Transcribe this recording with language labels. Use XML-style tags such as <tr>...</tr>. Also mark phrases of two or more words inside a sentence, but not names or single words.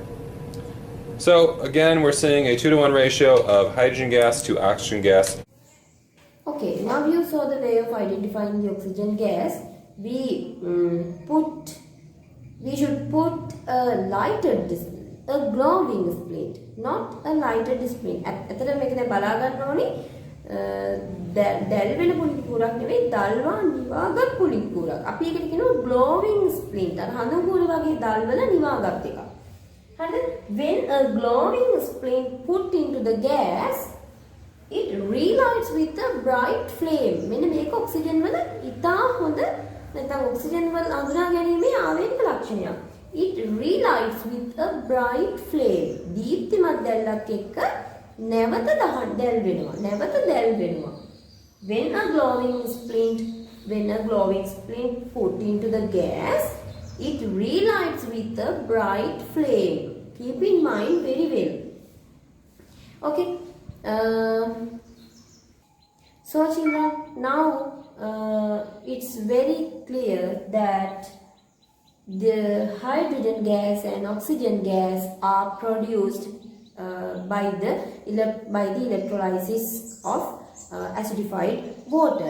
<en>So again, we're seeing a 2-to-1 ratio of hydrogen gas to oxygen gas. Okay, now you saw the way of identifying the oxygen gas. We should put a lighted, a glowing splint, not a lighted splint.</en> <si>ඇත්තට මේක දැන් බලා ගන්න ඕනේ. දැල් වෙන පුළිඟු කූරක් නෙවෙයි, දල්වා නිවාගත් පුළිඟු කූරක්. අපි ඒකට කියනවා</si> <en>glowing splint.</en> <si>අර හඳුන් කූර වගේ දල් වල නිවාගත් එක. හරිද?</si> <en>When a glowing splint put into the gas, it relights with a bright flame.</en> <si>මෙන්න මේක ඔක්සිජන් වල ඉතා හොඳ නැත්නම් ඔක්සිජන් වල අඳුනා ගැනීමේ ආවේනික ලක්ෂණයක්.</si> <en>It relights with a bright flame.</en> <si>දීප්තිමත් දැල්ලක් එක්ක නැවත දැල් වෙනවා.</si> <en>When a glowing splint put into the gas, it relights with a bright flame. Keep in mind very well. Okay. So children, now it's very clear that the hydrogen gas and oxygen gas are produced by the electrolysis of acidified water.</en>